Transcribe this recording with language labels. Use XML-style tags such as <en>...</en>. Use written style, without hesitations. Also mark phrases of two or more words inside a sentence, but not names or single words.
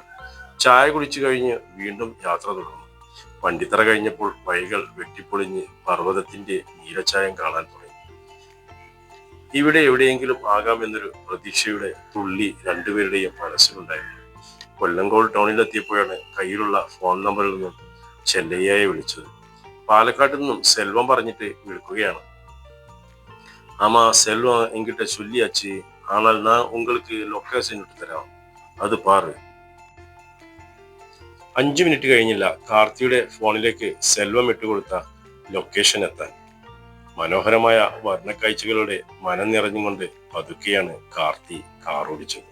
<ml>ചായ കുടിച്ചു കഴിഞ്ഞ് വീണ്ടും യാത്ര തുടർന്നു. വണ്ടിത്തറ കഴിഞ്ഞപ്പോൾ വഴികൾ വെട്ടിപ്പൊളിഞ്ഞ് പർവ്വതത്തിന്റെ നീലച്ചായം കാണാൻ തുടങ്ങി. ഇവിടെ എവിടെയെങ്കിലും ആകാമെന്നൊരു പ്രതീക്ഷയുടെ തുള്ളി രണ്ടുപേരുടെയും മനസ്സിലുണ്ടായിരുന്നു. കൊല്ലങ്കോട് ടൗണിലെത്തിയപ്പോഴാണ് കയ്യിലുള്ള ഫോൺ നമ്പറിൽ നിന്നും ചെല്ലയ്യയെ വിളിച്ചത്. പാലക്കാട്ട് നിന്നും സെൽവം പറഞ്ഞിട്ട് വിളിക്കുകയാണ്.</ml> <ta>ஆமா செல்வம் என்கிட்ட சொல்லியாச்சு. ஆனால் நான் உங்களுக்கு</ta> <ml>ലൊക്കേഷൻ ഇട്ട് തരാം, അത് പാറ്. 5 മിനിറ്റ് കഴിഞ്ഞില്ല കാർത്തിയുടെ ഫോണിലേക്ക് സെൽവം ഇട്ടുകൊടുത്ത ലൊക്കേഷൻ എത്താൻ. മനോഹരമായ വർണ്ണക്കാഴ്ചകളുടെ മനം നിറഞ്ഞുകൊണ്ട് പതുക്കെയാണ് കാർത്തി കാർ ഓടിച്ചത്.</ml>